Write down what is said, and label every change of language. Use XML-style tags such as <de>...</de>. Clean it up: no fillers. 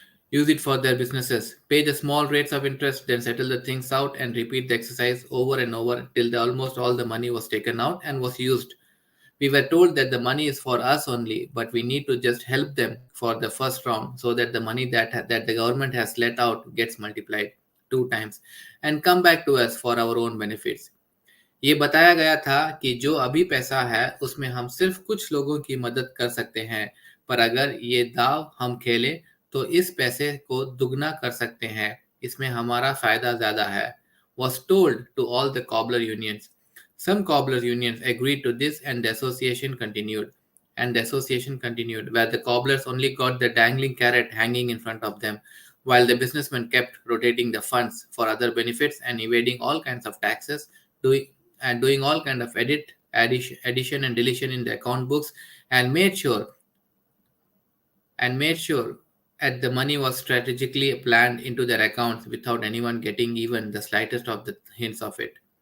<en>Use it for their businesses, pay the small rates of interest, then settle the things out and repeat the exercise over and over till almost all the money was taken out and was used. We were told that the money is for us only, but we need to just help them for the first round so that the money that the government has let out gets multiplied 2 times and come back to us for our own benefits.</en> <hi>ये बताया गया था कि जो अभी पैसा है उसमें हम सिर्फ कुछ लोगों की मदद कर सकते हैं, पर अगर ये दाव हम खेलें तो इस पैसे को दुगना कर सकते हैं, इसमें हमारा फायदा ज्यादा है.</hi> <en>Was told to all the cobbler unions. Some cobbler unions agreed to this and the association continued. Where the cobblers only got the dangling carrot hanging in front of them, while the businessmen kept rotating the funds for other benefits and evading all kinds of taxes, doing all kind of addition and deletion in the account books, and made sure that the money was strategically planned into their accounts without anyone getting even the slightest of the hints of it.</en>